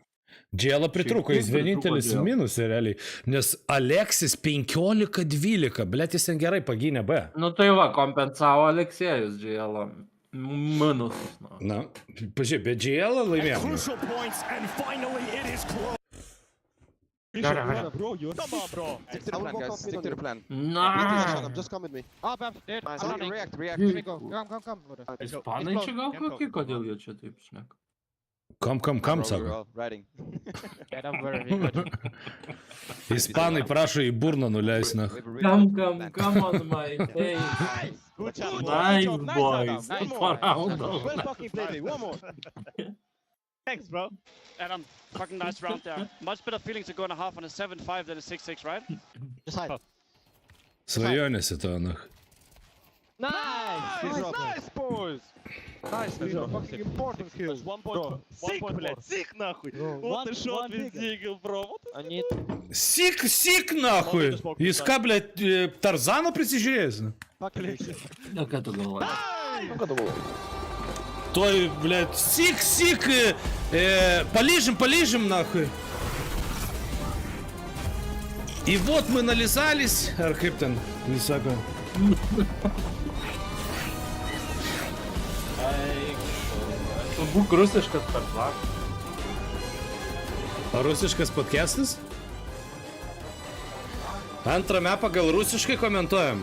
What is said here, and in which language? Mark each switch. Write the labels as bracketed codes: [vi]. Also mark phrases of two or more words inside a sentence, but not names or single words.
[lt] Džielo pritruko, jis vienintelis minusai realiai. Nes Alexis 15-12, blėt, jis ten gerai pagynė B. Nu tai va, kompensavo Aleksėjus Džielo. Minus. Na, pažiūrėk, bet Džielo laimėjo. [en] Bro, you're... Come on, bro. Stick to the plan, guys. Stick to the plan. [lt] Na. [en] Just come with me. Dead. React. Come. [lt] Ispanai čia gal kokie, kodėl jie čia taip šneka? Kam, sako. Ispanai prašo į burną nuleis, na. [en] Come on, my face. Nice, boys. Well fucking played, one more. Thanks, bro. Adam, fucking nice round there. Much better feeling to go in a half on a 7-5 than a 6-6, right? Just hide. [lt] Svajonėsi to, na. [en] Nice, boys. Nice, fucking important kills. 1 point. Sick, блядь, sick, нахуй. What a shot with Eagle, bro. [ru] Сик, нахуй. [lt] Jis ką, blėt, Tarzano prisižiūrėjęs? Na, ką tu galvoji? [ru] Той, блядь, сик, полижем, нахуй. И вот мы нализались, [lt] ar kaip ten, не sako. Būk rusiškas per plak. Rusiškas podcastas? Antrą mapą gal rusiškai komentuojam.